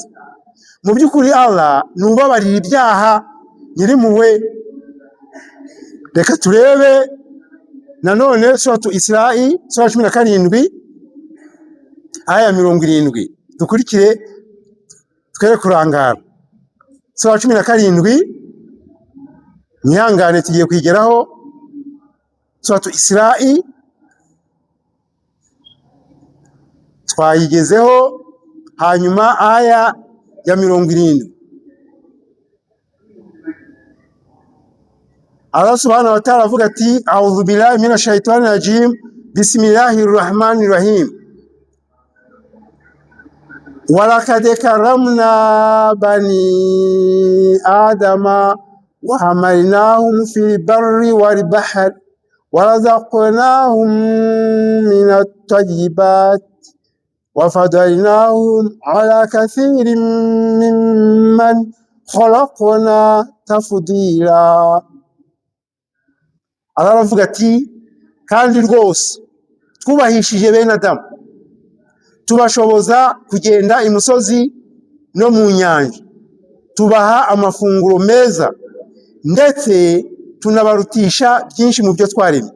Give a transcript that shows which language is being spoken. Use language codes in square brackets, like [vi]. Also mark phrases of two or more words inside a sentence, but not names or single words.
[rw] Mu by'ukuri Allah nubabarira ibyaha, Nyir'impuhwe reka turebe nanone suratu Isra'i sura 17 aya 70 dukurikire twere kurangara. Sura 17 nihangane tugiye kwigeraho suratu Isra'i twayigezeho hanyuma aya ya 70. [ar] الله سبحانه وتعالى [rw] avuga ati [ar] أعوذ بالله من الشيطان الرجيم بسم الله الرحمن الرحيم ولقد كرمنا بني آدم وحملناهم في البر والبحر ورزقناهم من الطيبات وفضلناهم على كثير ممن خلقنا تفضيلا. [rw] Allah aravuga ati kandi rwose twubahishije bene Adamu tubashoboza kugenda imusozi no mu nyanja, tubaha amafunguro meza ndetse tunabarutisha byinshi mu byo twaremye.